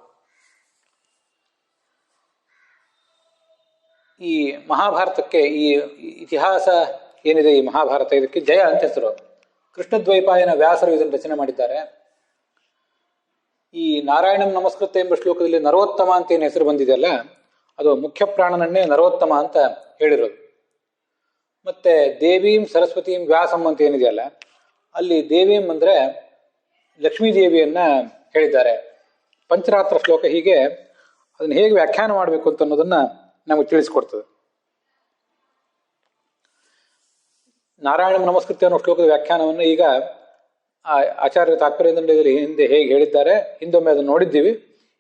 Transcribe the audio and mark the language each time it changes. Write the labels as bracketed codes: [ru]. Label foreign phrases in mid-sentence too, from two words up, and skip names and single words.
[kn] ಈ ಮಹಾಭಾರತಕ್ಕೆ, ಈ ಇತಿಹಾಸ ಏನಿದೆ ಈ ಮಹಾಭಾರತ, ಇದಕ್ಕೆ ಜಯ ಅಂತ ಹೆಸರು. ಕೃಷ್ಣದ್ವೈಪಾಯನ ವ್ಯಾಸರು ಇದನ್ನು ರಚನೆ ಮಾಡಿದ್ದಾರೆ. ಈ [sa] ನಾರಾಯಣಂ ನಮಸ್ಕೃತ [kn] ಎಂಬ ಶ್ಲೋಕದಲ್ಲಿ ನರೋತ್ತಮ ಅಂತ ಏನು ಹೆಸರು ಬಂದಿದೆಯಲ್ಲ, ಅದು ಮುಖ್ಯ ಪ್ರಾಣನನ್ನೇ ನರೋತ್ತಮ ಅಂತ ಹೇಳಿರೋದು. ಮತ್ತೆ [sa] ದೇವೀಂ ಸರಸ್ವತೀಂ ವ್ಯಾಸಂ [kn] ಅಂತ ಏನಿದೆಯಲ್ಲ, ಅಲ್ಲಿ ದೇವೀಂ ಅಂದ್ರೆ ಲಕ್ಷ್ಮೀ ದೇವಿಯನ್ನ ಹೇಳಿದ್ದಾರೆ. ಪಂಚರಾತ್ರ ಶ್ಲೋಕ ಹೀಗೆ ಅದನ್ನು ಹೇಗೆ ವ್ಯಾಖ್ಯಾನ ಮಾಡಬೇಕು ಅಂತ ಅನ್ನೋದನ್ನ ನಮಗೆ ತಿಳಿಸ್ಕೊಡ್ತದೆ. [sa] ನಾರಾಯಣ ನಮಸ್ಕೃತ್ಯ [kn] ಅನ್ನೋ ಶ್ಲೋಕದ ವ್ಯಾಖ್ಯಾನವನ್ನು ಈಗ ಆಚಾರ್ಯ ತಾತ್ಪರ್ಯ ನಿರ್ಣಯದಲ್ಲಿ ಹಿಂದೆ ಹೇಗೆ ಹೇಳಿದ್ದಾರೆ, ಹಿಂದೊಮ್ಮೆ ಅದನ್ನು ನೋಡಿದ್ದೀವಿ.